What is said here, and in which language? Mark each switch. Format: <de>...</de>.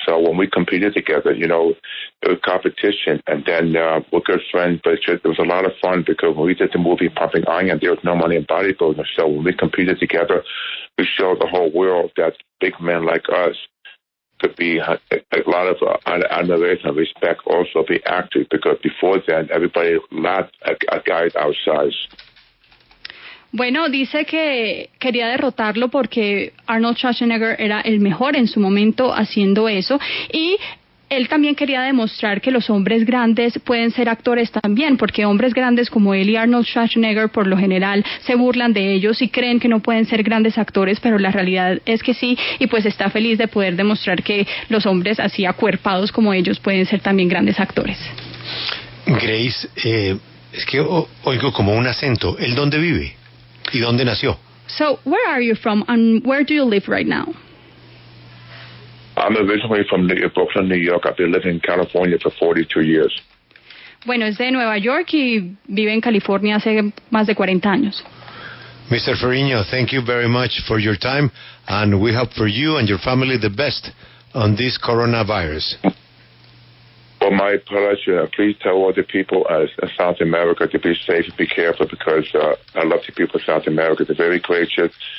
<en>So when we competed together, you know, it was competition, and then we're good friends, but it was a lot of fun because when we did the movie Pumping Iron, there was no money in bodybuilding. So when we competed together, we showed the whole world that big men like us could be a lot of admiration and respect, also be actors, because before then, everybody laughed at guys our size.</en> <es>Bueno, dice que quería derrotarlo porque Arnold Schwarzenegger era el mejor en su momento haciendo eso, y él también quería demostrar que los hombres grandes pueden ser actores también, porque hombres grandes como él y Arnold Schwarzenegger por lo general se burlan de ellos y creen que no pueden ser grandes actores, pero la realidad es que sí, y pues está feliz de poder demostrar que los hombres así acuerpados como ellos pueden ser también grandes actores. Grace, es que oigo como un acento. ¿Él dónde vive? ¿Y dónde nació?</es> <en>So, where are you from and where do you live right now? I'm originally from Brooklyn, New York. I've been living in California for 42 years.</en> <es>Bueno, es de Nueva York y vive en California hace más de 40 años.</es> <en>Mr. Ferrigno, thank you very much for your time, and we hope for you and your family the best on this coronavirus. Well, my pleasure. Please tell all the people in South America to be safe and be careful, because I love the people of South America. They're very gracious.</en>